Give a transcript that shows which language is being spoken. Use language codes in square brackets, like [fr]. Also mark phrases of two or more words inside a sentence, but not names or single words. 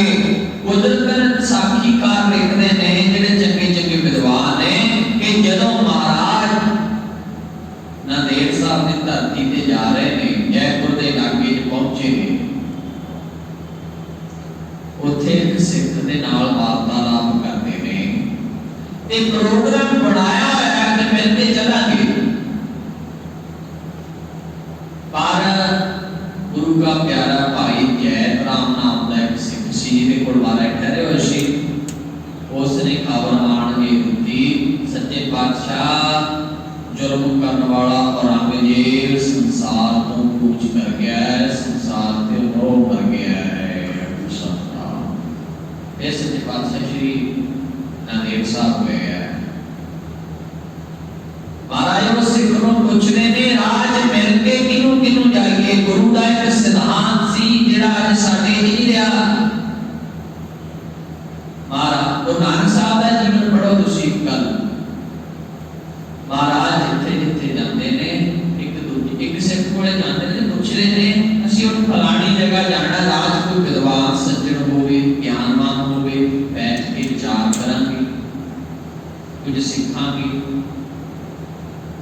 [pa] ਕੁਦਰਤ ਸਾਖੀਕਾਰ [hi] लिखते हैं [pa] ਜਿਹੜੇ ਚੰਗੇ ਚੰਗੇ ਵਿਦਵਾਨ ਨੇ ਕਿ ਜਦੋਂ ਮਹਾਰਾਜ ਨਾਂਦੇੜ ਸਾਹਬ ਕੀ ਧਰਤੀ ਤੇ ਜਾ ਰਹੇ ਨੇ, ਜੈਪੁਰ ਕੇ ਇਲਾਕੇ ਪਹੁੰਚੇ ਨੇ, ਉੱਥੇ ਇੱਕ ਸਿੱਖ ਦੇ ਨਾਲ ਵਾਰਤਾਲਾਪ ਕਰਤੇ ਨੇ ਤੇ ਪ੍ਰੋਗਰਾਮ ਬਣਾਇਆ ਹੋਇਆ ਕਿ ਮਿਲਕੇ ਚੱਲਾਂਗੇ, ਪਰ ਗੁਰੂ ਕਾ ਪਿਆਰਾ ਭਾਈ ਜੈਤ ਰਾਮ ਨਾਮ ਕਾ ਇੱਕ ਸਿੱਖ ਸੀ ਜਿਹਦੇ ਕੋਲ ਵਾਰਾ ਠਹਿਰੇ ਹੋਏ ਸੀ, ਉਸਨੇ ਖ਼ਬਰ ਆਣ ਕੇ ਦਿੱਤੀ, ਸੱਚੇ ਪਾਤਸ਼ਾਹ [hi] जुल्म करने वाला औरंगजेब संसार को कूच कर गया है, संसार से मोह कर गया है। सच्चे पातशाह श्री नांदेड़ साहब गए हैं, [pa] ਮਹਾਰਾਜ ਵੋ ਸਿੱਖ ਨੂੰ ਪੁੱਛਦੇ ਨੇ ਰਾਜ ਮਿਲ ਕੇ ਕਿਨੂੰ ਕਿਨੂੰ ਜਾਈਏ। ਗੁਰੂ ਕਾ ਇੱਕ ਸਿਧਾਂਤ ਸੀ ਜਿਹੜਾ ਅੱਜ ਸਾਡੇ ਹੀ ਰਿਹਾ। ਮਹਾਰਾਜ ਗੁਰੂ ਨਾਨਕ ਸਾਹਬ ਕਾ ਜੀਵਨ ਪੜ੍ਹੋ ਤੁਸੀਂ ਕੱਲ੍ਹ, ਮਹਾਰਾਜ ਜਿੱਥੇ ਜਿੱਥੇ ਜਾਤੇ ਨੇ ਇੱਕ ਸਿੱਖ ਕੋਲੇ ਜਾਤੇ ਨੇ, ਪੁੱਛਦੇ ਨੇ ਅਸੀਂ ਹੁਣ ਫਲਾਣੀ ਜਗ੍ਹਾ ਜਾਣਾ, ਰਾਜ ਕੋਈ ਵਿਦਵਾਨ ਸੱਜਣ ਹੋਵੇ, ਗਿਆਨਵਾਨ ਹੋਵੇ, ਬੈਠ ਕੇ ਵਿਚਾਰ ਕਰਾਂਗੇ, ਕੁਝ ਸਿੱਖਾਂਗੇ।